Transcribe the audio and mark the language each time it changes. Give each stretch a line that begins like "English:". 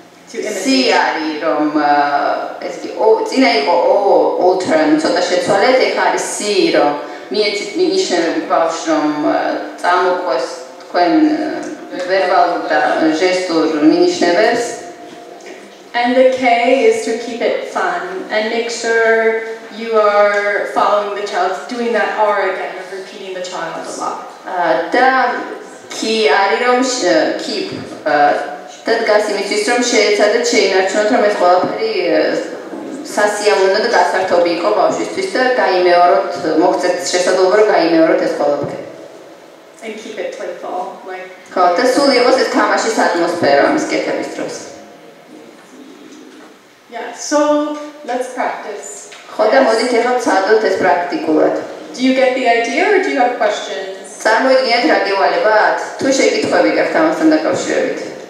Georgian: C არის რომ ეს კი წინა იყო altern ცოტა შეცვალეთ, ეხლა არის C რომ მიეცით მინიშნებები ბავშვს რომ წამოყვეს თქვენ ვერბალურ და ჟესტურ მინიშნებებს.
English: And the K is to keep it fun and make sure you are following the child, doing that R again of repeating the child a lot.
Georgian: და K არის რომ keep და დგას იმისთვის რომ შეეცადეთ შეინარჩუნოთ რომ ეს ყველაფერი სასიამოვნო და გასართობი იყო ბავშვისთვის და გაიმეოროთ, მოგცეთ შესაძლებლობა რომ გაიმეოროთ ეს ყველაფერი.
English: And keep it playful, like.
Georgian: ხო, და სულ იყოს ეს თამაშის ატმოსფერო ამის კეთების დროს.
English: Yeah, so let's practice.
Georgian: ხო და მოდით ეხლა ვცადოთ ეს პრაქტიკულად.
English: Do you get the idea or do you have questions?
Georgian: წარმოიდგინეთ რა გევალებათ? თუ შეკითხვები გაქვთ ამასთან დაკავშირებით.